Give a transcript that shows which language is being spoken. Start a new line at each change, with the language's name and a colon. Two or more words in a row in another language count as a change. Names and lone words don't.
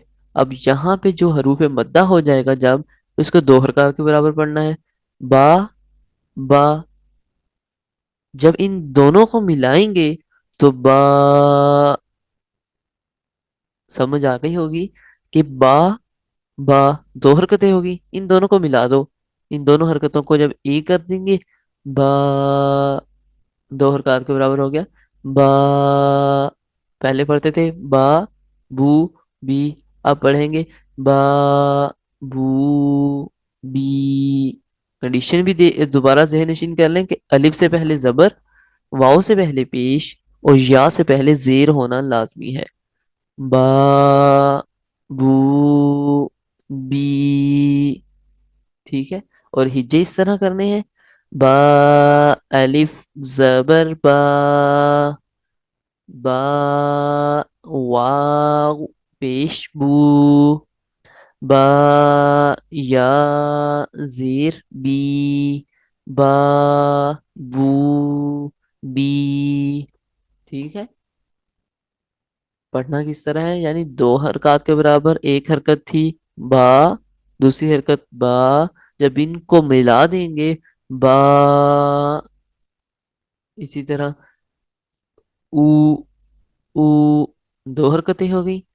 Urdu: اب یہاں پہ جو حروف مدہ ہو جائے گا جب، اس کو دو حرکات کے برابر پڑھنا ہے. با، با. جب ان دونوں کو ملائیں گے تو با، سمجھ آ گئی ہوگی کہ با، با دو حرکتیں ہوگی. ان دونوں کو ملا دو. ان دونوں حرکتوں کو جب ایک کر دیں گے، با، دو حرکات کے برابر ہو گیا. با، پہلے پڑھتے تھے با، بو، بی. اب پڑھیں گے با، بو، بی. کنڈیشن بھی دوبارہ ذہن نشین کر لیں کہ الف سے پہلے زبر، واؤ سے پہلے پیش اور یا سے پہلے زیر ہونا لازمی ہے. با، بو، بی. ٹھیک ہے. اور ہجے اس طرح کرنے ہیں: با، الف زبر با، با، واو، پیش بو، با، یا، زیر بی، با، بو، بی. ٹھیک ہے. پڑھنا کس طرح ہے؟ یعنی دو حرکات کے برابر ایک حرکت تھی با، دوسری حرکت با. جب ان کو ملا دیں گے با، اسی طرح او، او، دو حرکتیں ہو گئی.